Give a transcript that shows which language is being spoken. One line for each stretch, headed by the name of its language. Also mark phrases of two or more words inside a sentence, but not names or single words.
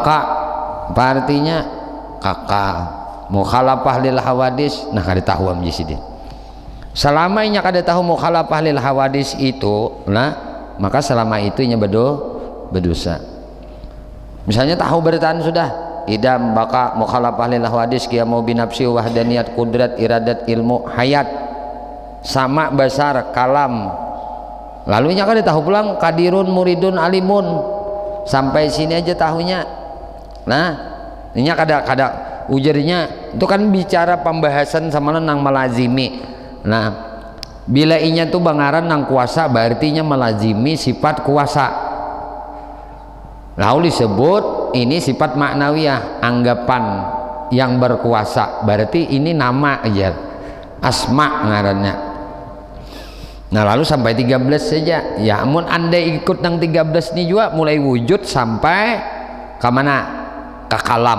Banjar: Baka apa artinya kakak
Arabic: مخالفة للحوادث.
Banjar: Nah kada tahu am jisidin selama inya kada tahu
Arabic: مخالفة للحوادث
Banjar: itu, nah maka selama itu inya berdosa. Misalnya tahu bertaan sudah idam baka
Arabic: مخالفة للحوادث قيامه بنفسه وحدانية قدرة إرادة علم حياة
Banjar: sama
Arabic: بصر كلام,
Banjar: lalu inya kada tahu pulang
Arabic: قادر مريد عالم,
Banjar: sampai sini aja tahunya. Nah inya kada ujarnya itu kan bicara pembahasan sama nang melazimi. Nah bila inya tuh bangaran nang kuasa berarti nya melazimi sifat kuasa, lalu disebut ini sifat maknawiyah anggapan yang berkuasa, berarti ini nama aja asma ngarannya. Nah lalu sampai 13 saja ya, amun anda ikut nang 13 ini juga mulai wujud sampai ke mana, ke kalam.